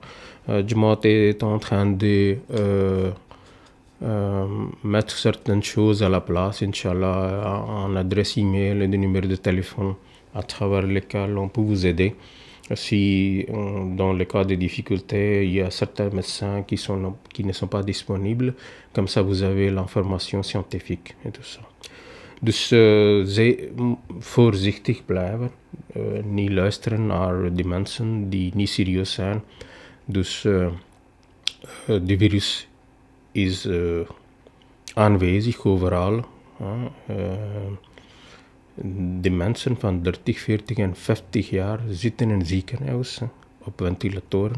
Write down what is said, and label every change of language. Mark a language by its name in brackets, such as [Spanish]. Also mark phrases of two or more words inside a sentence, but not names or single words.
[French] Jamaat est en train de mettre certaines choses à la place, [Arabic] إن شاء الله, [French] en adresse email et des numéros de téléphone à travers lesquels on peut vous aider. Si dans le cas de difficultés, il y a certains médecins qui ne sont pas disponibles, comme ça vous avez l'information scientifique et tout ça. [Dutch] Dus voorzichtig blijven, niet luisteren naar die mensen die niet serieus zijn. Dus de virus is aanwezig overal. De mensen van 30, 40 en 50 jaar zitten in ziekenhuizen op ventilatoren.